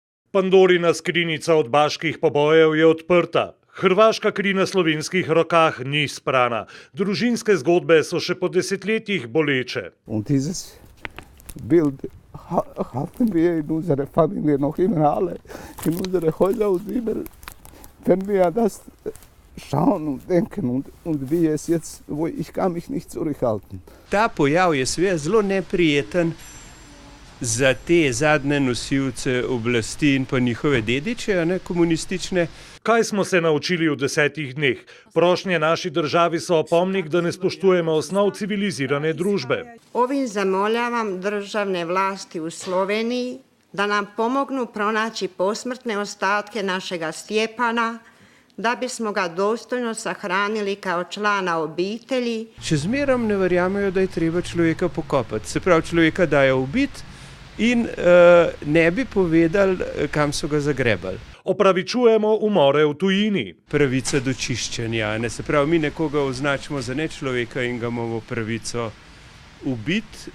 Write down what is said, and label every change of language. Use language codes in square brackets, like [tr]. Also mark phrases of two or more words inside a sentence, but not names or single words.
[sl] Pandorina skrinjica od baških pobojev je odprta. Hrvaška kri na slovenskih rokah ni sprana. Družinske zgodbe so še po desetletjih boleče. [de] Und dieses Bild halten wir in unserer Familie noch immer alle, in unsere Häuser und immer, wenn wir das schauen und denken und wie es jetzt, wo ich kann mich nicht zurückhalten. [sl] Ta pojav je seveda zelo neprijeten za te zadnje nosilce oblasti in pa njihove dediče, komunistične. Kaj smo se naučili v 10 dneh? Prošnje naši državi so opomnik, da ne spoštujemo osnov civilizirane družbe. [hr] Ovim zamoljavam državne vlasti u Sloveniji da nam pomognu pronaći posmrtne ostatke našega Stjepana, da bismo ga dostojno sahranili kao člana obitelji. [sl] Še zmeraj ne verjamejo, da je treba človeka pokopati. Se pravi, človeka dajo ubiti in ne bi povedali, kam so ga zagrebali. Opravičujemo umore v tujini. Pravica do čiščenja. Se pravi, mi nekoga označimo za nečloveka in ga imamo pravico ubiti.